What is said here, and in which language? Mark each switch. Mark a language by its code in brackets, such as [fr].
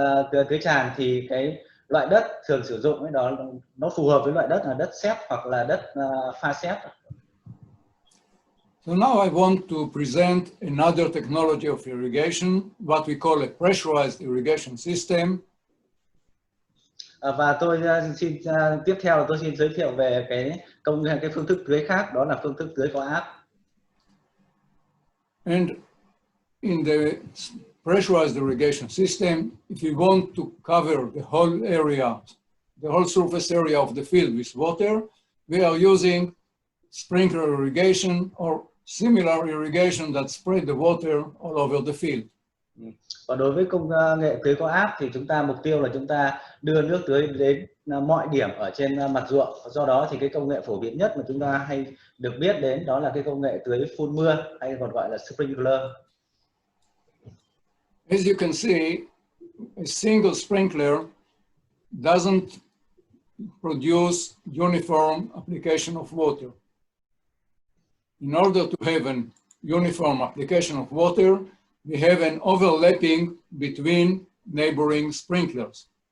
[vi] tưới tràn thì cái loại đất thường sử dụng ấy đó nó phù hợp với loại đất là đất sét hoặc là đất pha sét. [en] So now I want to present another technology of irrigation, what we call a pressurized irrigation system. [vi] Và tôi tiếp theo tôi xin giới thiệu về cái phương thức tưới khác, đó là phương thức tưới có áp. [en] And in the pressurized irrigation system, if you want to cover the whole area, the whole surface area of the field with water, we are using sprinkler irrigation or similar irrigation that spread the water all over the field. [vi] Và đối với công nghệ tưới có áp thì mục tiêu là chúng ta đưa nước tưới đến mọi điểm ở trên mặt ruộng. Do đó thì cái công nghệ phổ biến nhất mà chúng ta hay được biết đến đó là cái công nghệ tưới phun mưa hay còn gọi là sprinkler. [en] As you can see, a single sprinkler doesn't produce uniform application of water. In order to have an uniform application of water, we have an overlapping between neighboring sprinklers.